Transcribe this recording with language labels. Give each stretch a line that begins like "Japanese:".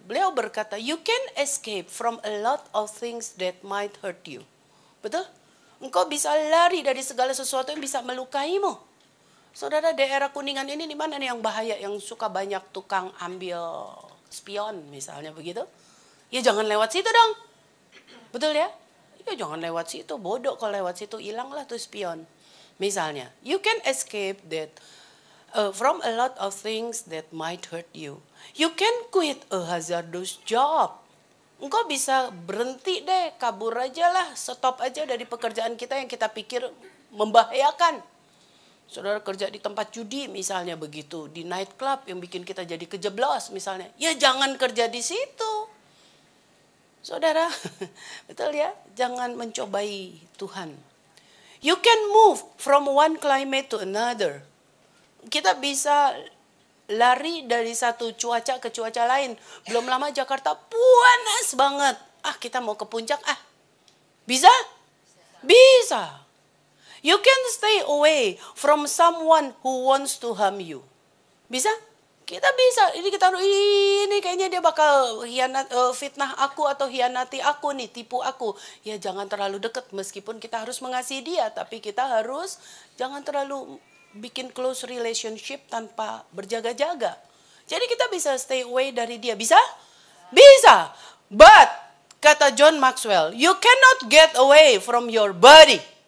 Indonesian: Beliau berkata,
English: you can escape from a lot of things that might hurt you.
Indonesian: Betul? Engkau bisa lari dari segala sesuatu yang bisa melukaimu. Saudara, daerah Kuningan ini di mana nih yang bahaya, yang suka banyak tukang ambil spion misalnya begitu? Ya jangan lewat situ dong. Betul ya? Ya jangan lewat situ, bodoh kalau lewat situ, hilanglah tuh spion. Misalnya,
English: you can escape that from a lot of things that might hurt you. You can quit a hazardous job.
Indonesian: Engkau bisa berhenti deh, kabur aja lah, stop aja dari pekerjaan kita yang kita pikir membahayakan. Saudara kerja di tempat judi misalnya begitu, di night club yang bikin kita jadi kejeblos misalnya. Ya jangan kerja di situ. Saudara, betul ya? Jangan mencobai Tuhan.
English: You can move from one climate to another.
Indonesian: Kita bisa lari dari satu cuaca ke cuaca lain. Belum lama Jakarta panas banget. Kita mau ke puncak Bisa? Bisa.
English: You can stay away from someone who wants to harm you.
Indonesian: Bisa? Kita bisa. Ini kayaknya dia bakal fitnah aku atau hianati aku nih, tipu aku. Ya jangan terlalu dekat, meskipun kita harus mengasihi dia, tapi kita harus jangan terlalu bikin
English: close relationship
Indonesian: tanpa berjaga-jaga. Jadi kita bisa
English: stay away
Indonesian: dari dia. Bisa? Bisa.
English: But,
Indonesian: kata
English: John Maxwell, you cannot get away from your body.